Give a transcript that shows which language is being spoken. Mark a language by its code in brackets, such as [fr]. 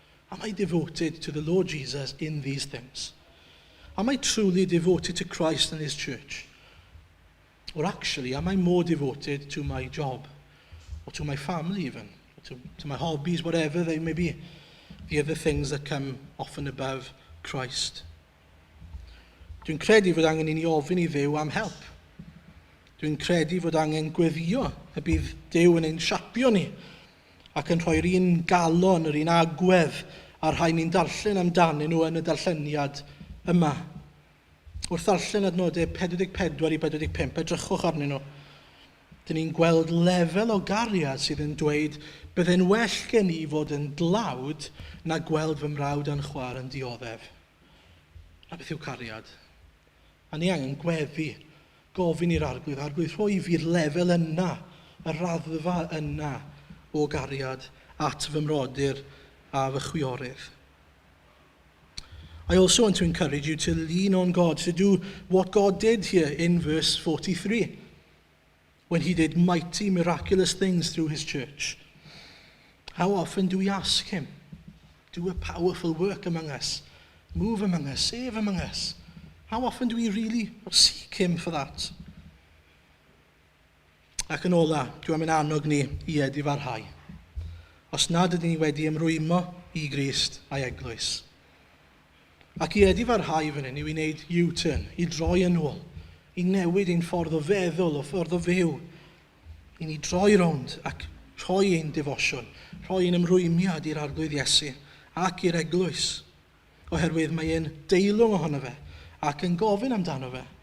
[en] Am I devoted to the Lord Jesus in these things? Am I truly devoted to Christ and his church? Or actually, am I more devoted to my job, or to my family even, or to my hobbies, whatever they may be, the other things that come often above Christ? [cy] Dwi'n credu fod angen i ni ofyn i Dduw am help. Dwi'n credu fod angen gweddio y bydd Duw yn ein siapio ni ac yn rhoi'r un galon, yr un agwedd a'r rhai ni'n darllen amdanyn nhw yn y darlleniad yma. Wrth ddarllen adnodau 44 i 45, edrychwch arnyn nhw. Dyn ni'n gweld lefel o gariad sydd yn dweud byddai'n well gen i fod yn dlawd na gweld fy mrawd a'n chwaer yn dioddef. A beth yw cariad? A ni angen gweddi, gofyn i'r arglwydd rhoi fi'r lefel yna, y raddfa yna o gariad at fy mrodyr a fy chwiorydd. [en] I also want to encourage you to lean on God, to do what God did here in verse 43, when he did mighty, miraculous things through his church. How often do we ask him, do a powerful work among us, move among us, save among us? How often do we really seek him for that? [cy] Ac yn ola, dwi'n mynd annog ni i edifarhau. Os nad ydyn ni wedi ymrwymo i Grist a'i eglwys. Ac i edifarhau fan hyn, i wneud U-turn, i droi yn ôl, i newid ein ffordd o feddwl, o ffordd o fyw, i ni droi rownd ac rhoi ein defosiwn, rhoi ein ymrwymiad i'r arglwydd Iesu ac i'r eglwys, oherwydd mae e'n deilwng ohono fe ac yn gofyn amdano fe.